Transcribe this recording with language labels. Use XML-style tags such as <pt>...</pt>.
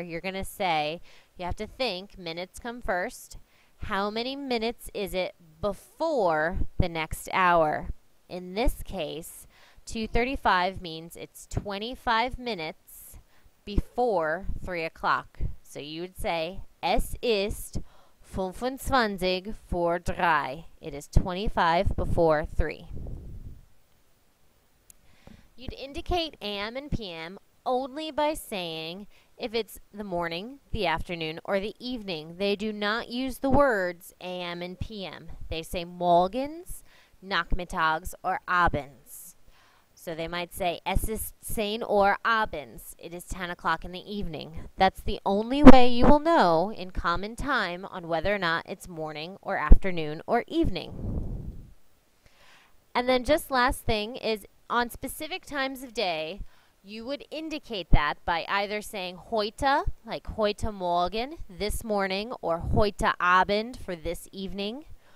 <en>You're going to say, you have to think, minutes come first. How many minutes is it before the next hour? In this case, 2:35 means it's 25 minutes before 3 o'clock. So you would say,</en> <de>Es ist 25 vor 3.</de> <en>It is 25 before 3. You'd indicate AM and PM only by saying if it's the morning, the afternoon, or the evening. They do not use the words AM and PM. They say morgens, nachmittags, or abends. So they might say</en> <de>es ist 10 Uhr abends.</de> <en>It is 10 o'clock in the evening. That's the only way you will know in common time on whether or not it's morning or afternoon or evening. And then just last thing is on specific times of day, you would indicate that by either saying heute, like</en> <de>heute Morgen,</de> <en>this morning, or</en> <de>heute Abend</de> <en>for this evening.</en>